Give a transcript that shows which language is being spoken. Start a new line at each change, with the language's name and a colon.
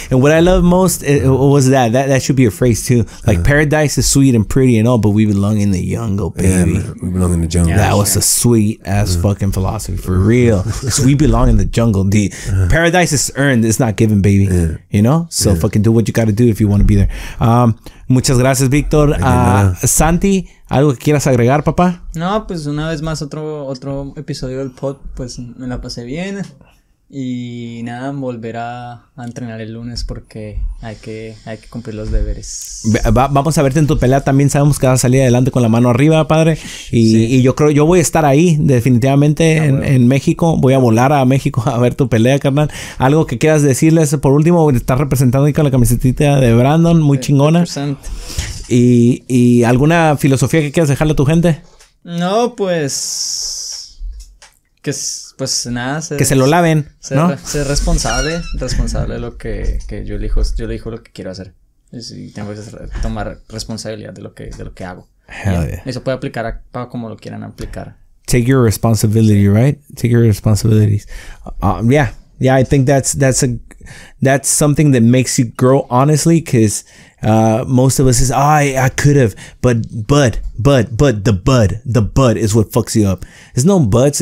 English: And what I love most was that should be a phrase too. Like, paradise is sweet and pretty and all, but we belong in the jungle, Yeah, baby. man, we belong in the jungle. That was a sweet ass fucking philosophy, for real. 'Cause we belong in the jungle. The paradise is earned, it's not given, baby. You know? So fucking do what you gotta do if you want to be there.
Spanish: Muchas gracias, Víctor. Santi, ¿algo que quieras agregar, papá? No, pues una vez más otro episodio del pod, pues me la pasé bien. Y nada, volver a entrenar el lunes porque hay que cumplir los deberes. Vamos a verte en tu pelea también. Sabemos que vas a salir adelante con la mano arriba, padre. Y yo creo, yo voy a estar ahí definitivamente en México. Voy a volar a México a ver tu pelea, carnal. Algo que quieras decirles por último. Estás representando ahí con la camiseta de Brandon, muy chingona. Y alguna filosofía que quieras dejarle a tu gente. No, pues pues nada, que se lo laven, ¿no? Ser responsable de lo que yo elijo lo que quiero hacer. Y tengo que tomar responsabilidad de lo que hago.
English: Hell yeah.
Spanish: Eso puede aplicar para como lo quieran aplicar.
English: Take your responsibility, right? Take your responsibilities. Yeah, I think that's a that's something that makes you grow, honestly, because most of us is, I could have, but the bud is what fucks you up. There's no buts.